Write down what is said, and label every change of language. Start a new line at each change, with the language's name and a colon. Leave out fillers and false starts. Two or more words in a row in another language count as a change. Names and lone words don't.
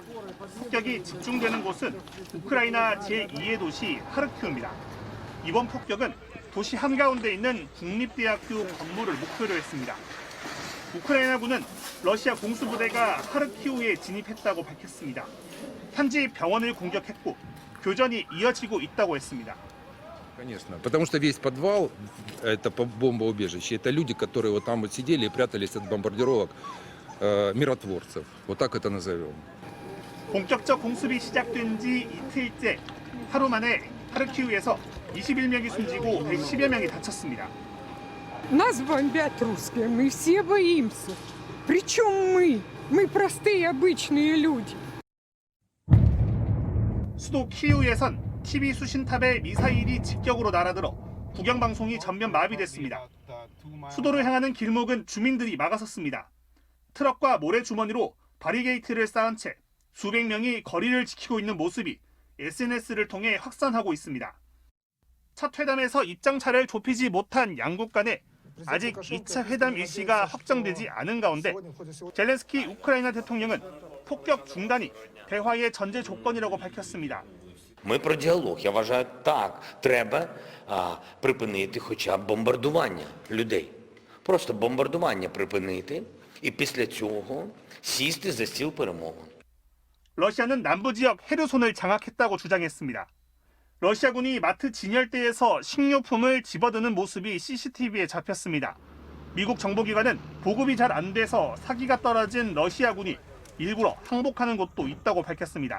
Korean: 폭격이 집중되는 곳은 우크라이나 제2의 도시 하르키우입니다. 이번 폭격은 도시 한가운데 있는 국립대학교 건물을 목표로 했습니다. 우크라이나군은 러시아 공수부대가 하르키우에 진입했다고 밝혔습니다. 현지 병원을 공격했고 교전이 이어지고 있다고 했습니다.
Russian: Конечно, потому что весь подвал – это бомбоубежище. Это люди, которые вот там вот сидели и прятались от бомбардировок миротворцев. Вот так это назовем.
Korean: 본격적 공습이 시작된 지 이틀째 하루 만에 하르키우에서 21명이 숨지고 110여 명이 다쳤습니다.
Russian: Нас бомбят русские, мы все боимся. Причем мы? Мы простые обычные люди.
Korean: 수도 키이우에선 TV 수신탑에 미사일이 직격으로 날아들어 국영방송이 전면 마비됐습니다. 수도를 향하는 길목은 주민들이 막아섰습니다. 트럭과 모래주머니로 바리게이트를 쌓은 채 수백 명이 거리를 지키고 있는 모습이 SNS를 통해 확산하고 있습니다. 첫 회담에서 입장차를 좁히지 못한 양국 간에 아직 2차 회담 일시가 확정되지 않은 가운데 젤렌스키 우크라이나 대통령은 폭격 중단이 대화의 전제 조건이라고 밝혔습니다.
Ukrainian: Ми про діалог. Я вважаю, так, треба припинити хоча б бомбардування людей. Просто бомбардування припинити і після цього сісти за стіл перемовин.
Korean: 러시아는 남부 지역 헤르손을 장악했다고 주장했습니다. 러시아군이 마트 진열대에서 식료품을 집어드는 모습이 CCTV에 잡혔습니다. 미국 정보기관은 보급이 잘 안 돼서 사기가 떨어진 러시아군이 일부러 항복하는 곳도 있다고 밝혔습니다.